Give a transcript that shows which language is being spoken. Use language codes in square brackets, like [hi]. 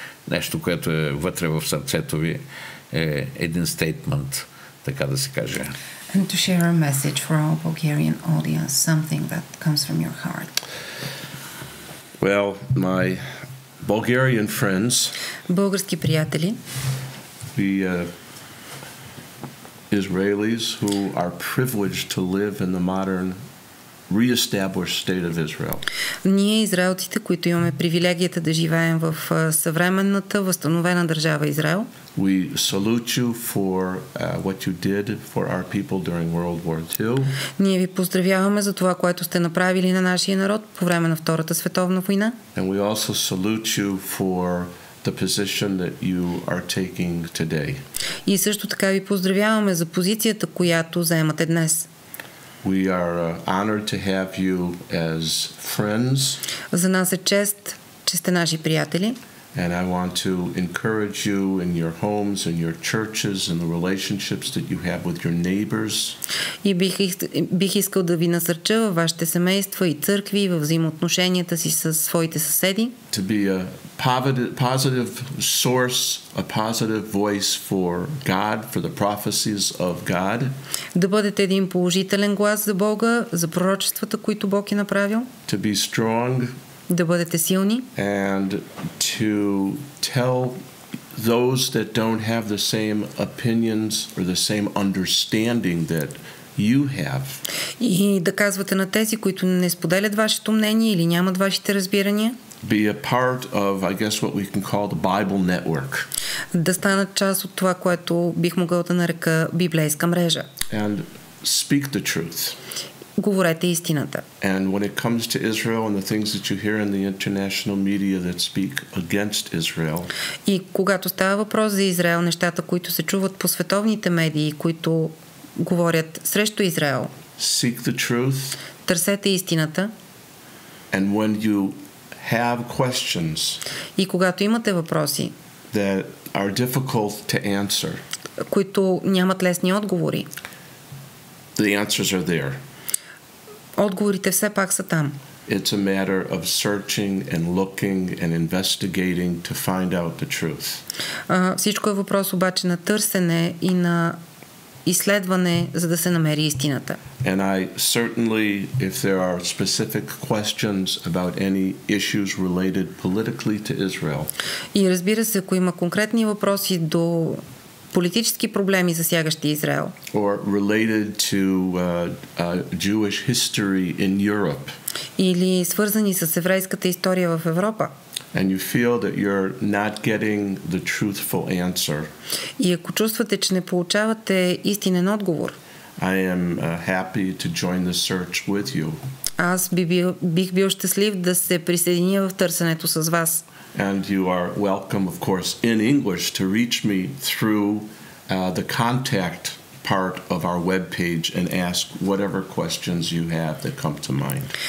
[bg] Нещо, което е вътре в сърцето ви, е един стейтмент, така да се каже. [en] And to share a message for our Bulgarian audience, something that comes from your heart. Well, my Bulgarian friends, [bg] български приятели, [en] we Israelis who are privileged to live in the modern re-established state of Israel. [bg] Ние, израелците, които имаме привилегията да живеем в съвременната, възстановена държава Израел. [en] We salute you for what you did for our people during World War II. [bg] Ние ви поздравяваме за това, което сте направили на нашия народ по време на Втората световна война. [en] And we also salute you for the position that you are taking today. [bg] И също така ви поздравяваме за позицията, която заемате днес. [en] We are honored to have you as friends. [bg] За нас е чест, че сте наши приятели. [en] And I want to encourage you in your homes and your churches and the relationships that you have with your neighbors. [bg] И бих искал да ви насърча във вашите семейства и църкви и във взаимоотношенията си с своите съседи. [en] To be a positive source, a positive voice for God, for the prophecies of God. [bg] Да бъдете един положителен глас за Бога, за пророчествата, които Бог е направил. [en] To be strong. [bg] Да бъдете силни. [en] And to tell those that don't have the same opinions or the same understanding that you have. [bg] И да казвате на тези, които не споделят вашето мнение или нямат вашите разбирания. [en] Be a part of, I guess, what we can call the Bible network. [bg] Да станат част от това, което бих могъл да нарека библейска мрежа. [en] And speak the truth. [bg] говорете истината. [en] And when it comes to Israel and the things that you hear in the international media that speak against Israel, [bg] и когато става въпрос за Израел, нещата, които се чуват по световните медии, които говорят срещу Израел, [en] seek the truth. [bg] Търсете истината. [en] And when you have questions, [bg] и когато имате въпроси, [en] that are difficult to answer, [bg] които нямат лесни отговори, [en] the answers are there. [bg] Отговорите все пак са там. [en] It's a matter of searching and looking and investigating to find out the truth. [bg] Всичко е въпрос обаче на търсене и на изследване, за да се намери истината. [en] And I certainly, if there are specific questions about any issues related politically to Israel, [bg] и разбира се, ако има конкретни въпроси до политически проблеми, засягащи Израел, [en] or related to Jewish history in Europe, [bg] или свързани с еврейската история в Европа, [en] and you feel that you're not getting the truthful answer, [bg] и ако чувствате, че не получавате истинен отговор, [en] I am happy to join the search with you. [bg] Аз бих бил щастлив да се присъединя в търсенето с вас. [en] And you are welcome, of course, in English to reach me through the contact part of our webpage and ask whatever questions you have that come to mind.